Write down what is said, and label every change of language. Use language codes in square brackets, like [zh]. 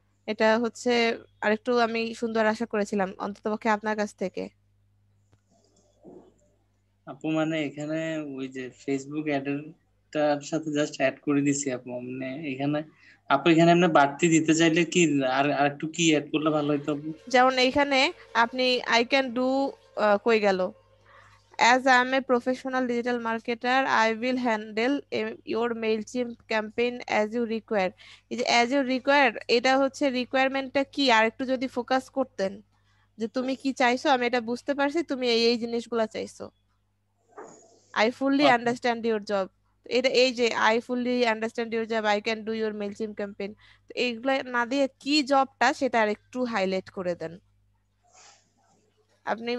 [bn] এটা হচ্ছে আরেকটু আমি সুন্দর আশা করেছিলাম অন্ততপক্ষে আপনার কাছ থেকে। আপু মানে এখানে ওই যে ফেসবুক অ্যাডের সাথে জাস্ট অ্যাড করে দিছি আপু, মানে এখানে আপু এখানে আপনি বাড়তি দিতে চাইলে কি আর একটু কি অ্যাড করলে ভালো হতো আপু? যেমন এইখানে আপনি [en] I can do [bn] কই গেল, [en] as I am a professional digital marketer, I will handle your MailChimp campaign as you require. [bn] এই যে [en] as you require, [bn] এটা হচ্ছে রিকোয়ারমেন্টটা কি আর একটু যদি ফোকাস করতেন যে তুমি কি চাইছো, আমি এটা বুঝতে পারছি তুমি এই জিনিসগুলো চাইছো। [en] I fully understand your job, [bn] এটা এই যে I fully understand your job, [en] I can do your MailChimp campaign, [bn] তো এইগুলা না দিয়ে কি জবটা সেটা আর একটু হাইলাইট করে দেন আপনি।